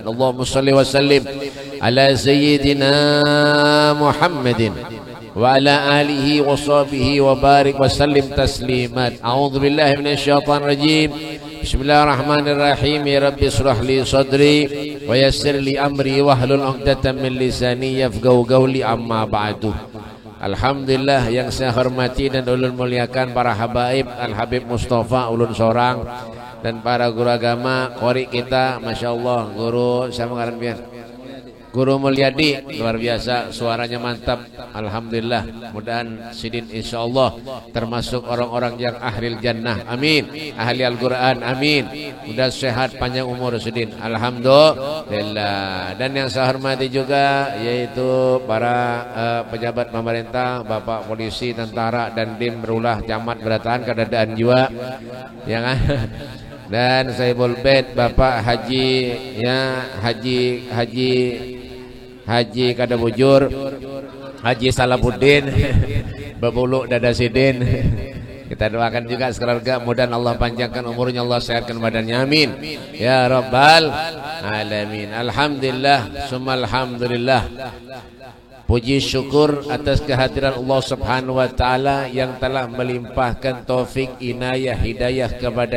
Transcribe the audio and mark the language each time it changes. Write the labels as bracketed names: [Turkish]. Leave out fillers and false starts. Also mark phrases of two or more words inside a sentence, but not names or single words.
[Arabic] اللهم صل وسلم على سيدنا محمد وعلى آله وصحبه وبارك وسلم تسليمات. أعوذ بالله من الشيطان الرجيم. بسم الله الرحمن الرحيم. يا رب اشرح لي صدري ويسر لي أمري واحلل عقدة من لساني يفقهوا قولي، أما بعد. [Banjar] Alhamdulillah yang saya hormati dan ulun muliakan para habaib Al-Habib Mustafa ulun sorang dan para guru agama qori kita, masyaallah, guru saya mengaran biar Guru Mulyadi, luar biasa, suaranya mantap. Alhamdulillah, mudahan sidin insyaallah termasuk orang-orang yang ahli jannah, amin. Ahli Al-Quran, amin. Mudah sehat, panjang umur sidin, alhamdulillah. Dan yang saya hormati juga yaitu para pejabat pemerintah, Bapak polisi, tentara, dan dim berulah camat beratahan keadaan jiwa, ya kan? Dan Saibul Bait Bapak Haji, ya, Haji kada bujur, Haji Salahuddin, Babuluk Dada Sidin. Kita doakan juga sekeluarga, mudah Allah panjangkan umurnya, Allah sehatkan badannya, [Arabic] آمين يا رب العالمين. الحمد لله، ثم الحمد لله. [Banjar] Puji syukur atas kehadiran Allah [Arabic] سبحانه وتعالى [Banjar] yang telah melimpahkan taufik, inayah, hidayah kepada